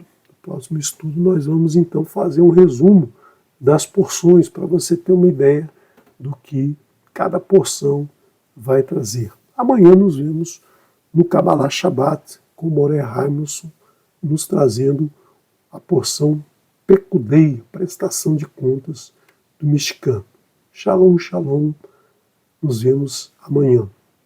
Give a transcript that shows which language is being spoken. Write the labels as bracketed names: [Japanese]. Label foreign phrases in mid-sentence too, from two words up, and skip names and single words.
[Portuguese] No próximo estudo nós vamos então fazer um resumo das porções para você ter uma ideia do que cada porção vai trazer. Amanhã nos vemos no Kabbalah Shabbat com Moré Raimussen nos trazendo a porção Pekudei, prestação de contas do Mishkan. [Hebrew] שלום, שלום. [Portuguese] Nos vemos amanhã.